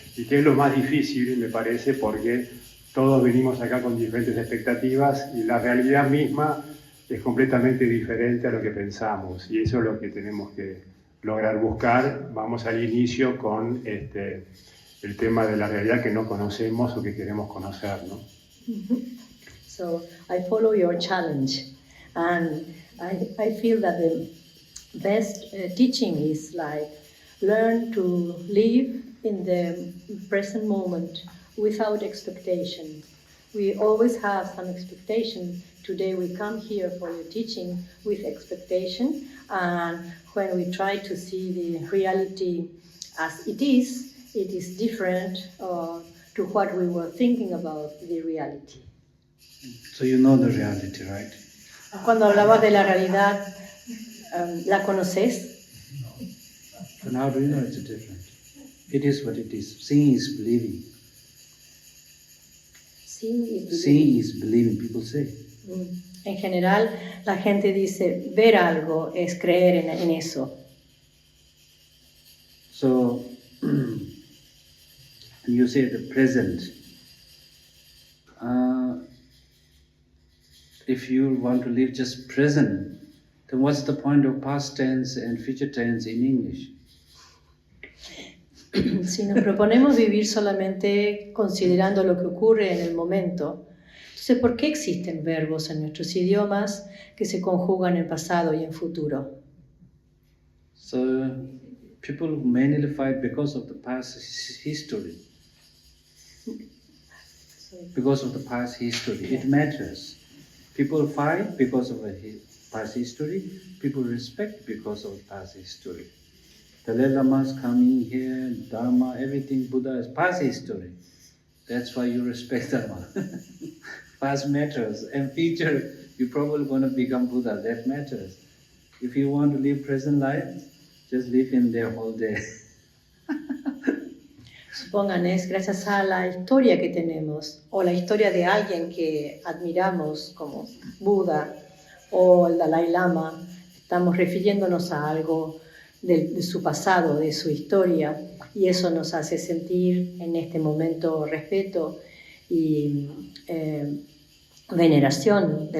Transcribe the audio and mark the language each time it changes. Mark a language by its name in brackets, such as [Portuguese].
[Spanish] Y que es lo más difícil, me parece, porque todos venimos acá con diferentes expectativas y la realidad misma es completamente diferente a lo que pensamos. Y eso es lo que tenemos que lograr buscar. Vamos al inicio con el tema de la realidad que no conocemos o que queremos conocer, ¿no? [English] So I follow your challenge, and I feel that the best teaching is like learn to live in the present moment without expectation. We always have some expectation. Today we come here for your teaching with expectation, and when we try to see the reality as it is different to what we were thinking about the reality. So you know the reality, right? [Spanish] Cuando hablabas de la realidad, ¿la conoces? [English] And how do you know it's different? It is what it is. Seeing is believing. Seeing is believing, people say. [Spanish] En general, la gente dice, ver algo es creer en eso. [English] So, you say the present. If you want to live just present, then what's the point of past tense and future tense in English? [Spanish] Si nos proponemos vivir solamente considerando lo que ocurre en el momento, entonces ¿por qué existen verbos en nuestros idiomas que se conjugan en pasado y en futuro? [English] So people mainly fight because of the past history. Because of the past history, it matters. People fight because of the past history. People respect because of the past history. Dalai Lama's coming here, Dharma, everything Buddha is past history. That's why you respect Dharma. Past matters, and future, you're probably going to become Buddha. That matters. If you want to live present life, just live in there all day. [Spanish] Supongan, es gracias a la historia que tenemos, o la historia de alguien que admiramos como Buda o el Dalai Lama, estamos refiriéndonos a algo de su pasado, de su historia, y eso nos hace sentir en este momento respeto y veneración.